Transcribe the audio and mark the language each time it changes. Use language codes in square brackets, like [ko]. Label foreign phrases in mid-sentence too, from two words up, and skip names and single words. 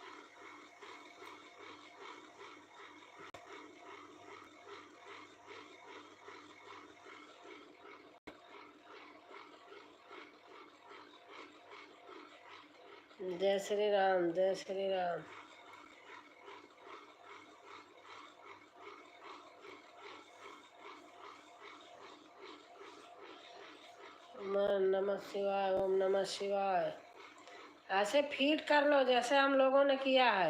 [hi] जय श्री राम, जय श्री राम। [sa] ओम नमः शिवाय, ओम नमः शिवाय। [hi] ऐसे फीड कर लो जैसे हम लोगों ने किया है।